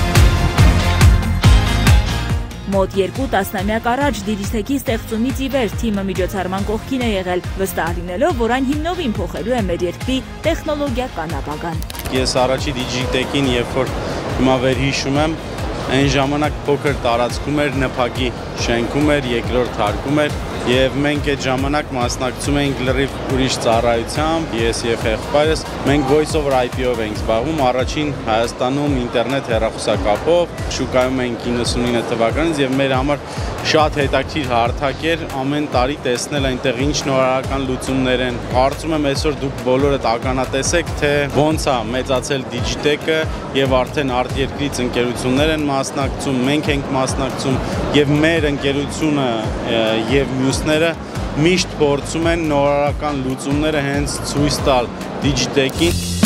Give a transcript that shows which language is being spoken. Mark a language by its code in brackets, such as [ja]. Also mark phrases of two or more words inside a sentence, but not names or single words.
[hy] Մոտ 2 տասնամյակ առաջ Digitech-ի ստեղծումից ի վեր թիմը միջոցառման կողքին է եղել, վստահ լինելով, որ այն հիմնովին փոխելու է մեր երկրի տեխնոլոգիական ապագան։ Ես առաջի Digitech-ին, երբ որ հիմա վերհիշում եմ, այն ժամանակ փոքր տարածքում էր, ՆՓԱԿ-ի շենքում էր, երկրորդ հարկում էր եւ մենք այդ ժամանակ մասնակցում էինք լրիվ ուրիշ ծառայությամբ, ես եւ եղբայրս, մենք [en] voice over IP- [hy] ով էինք զբաղվում, առաջին Հայաստանում ինտերնետ հեռախոսակապով, շուկայում էինք 99 թվականից եւ մեր համար շատ հետաքրքիր հարթակ էր ամեն տարի տեսնել այնտեղ ինչ նորարարական լուծումներ են։ Կարծում եմ այսօր դուք բոլորդ ականատես եք, թե ոնց է մեծացել Digitech-ը եւ արդեն արտերկրից ընկերություններ են մասնակցում, մենք ենք մասնակցում եւ մեր ընկերությունը եւ մյուսները միշտ փորձում են նորարարական լուծումները հենց ցույց տալ Digitech-ին։